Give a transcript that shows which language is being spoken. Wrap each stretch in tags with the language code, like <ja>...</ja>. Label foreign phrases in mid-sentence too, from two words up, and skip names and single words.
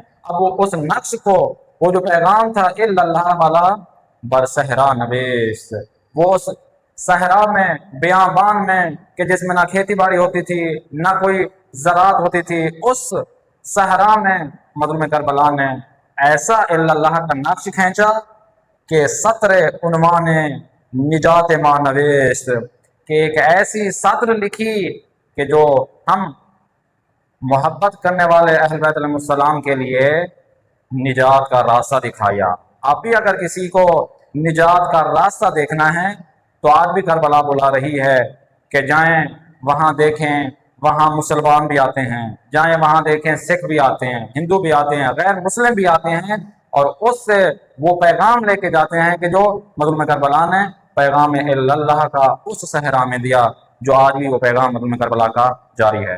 <ur>اب وہ اس نقش کو، وہ جو پیغام تھا</ur> <ar>الا اللہ</ar> <ur>والا،</ur> <fa>بر صحرا نوشت،</fa> <ur>وہ اس صحرا میں بیابان میں کہ جس میں نہ کھیتی باڑی ہوتی تھی نہ کوئی زراعت ہوتی تھی، اس صحرا میں مظلوم کربلا نے ایسا</ur> <ar>الا اللہ</ar> <ur>کا نقش کھینچا کہ</ur> <fa>سطر عنوان نجات ما نوشت،</fa> <ur>کہ ایک ایسی سطر لکھی کہ جو ہم محبت کرنے والے اہل بیت</ur> <ar>علیہ السلام</ar> <ur>کے لیے نجات کا راستہ دکھایا. اب بھی اگر کسی کو نجات کا راستہ دیکھنا ہے تو آج بھی کربلا بلا رہی ہے کہ جائیں وہاں دیکھیں، وہاں مسلمان بھی آتے ہیں، جائیں وہاں دیکھیں سکھ بھی آتے ہیں، ہندو بھی آتے ہیں، غیر مسلم بھی آتے ہیں، اور اس سے وہ پیغام لے کے جاتے ہیں کہ جو مظلوم کربلا نے پیغام</ur> <ar>الا اللہ</ar> <ur>کا اس صحرا میں دیا، جو آج بھی وہ پیغام مظلوم کربلا کا جاری ہے.</ur>